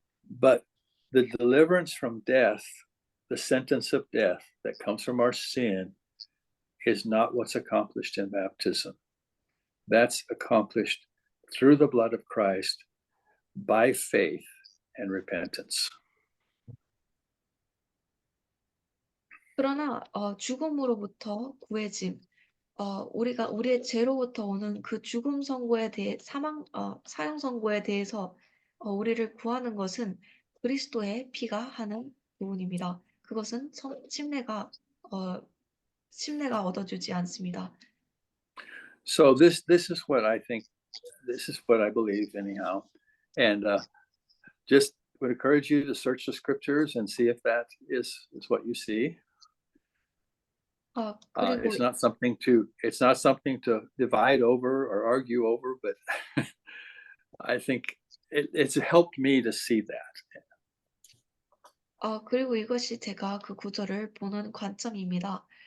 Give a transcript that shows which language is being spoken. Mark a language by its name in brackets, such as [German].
[English] But the deliverance from death, the sentence of death that comes from our sin, is not what's accomplished in baptism. That's accomplished through the blood of Christ by faith and repentance. [Korean] 그러나 죽음으로부터 구해짐, 우리의 죄로부터 오는 그 죽음 선고에 대해 사형 선고에 대해서 우리를 구하는 것은 그리스도의 피가 하는 부분입니다. 그것은 침례가 얻어주지 않습니다. [English] So this is what I think. This is what I believe, anyhow. And just would encourage you to search the scriptures and see if that is what you see. [Korean] 그리고 [English] It's not something to divide over or argue over, but I think it's helped me to see that. [Korean] 그리고 이것이 제가 그 구절을 보는 관점입니다.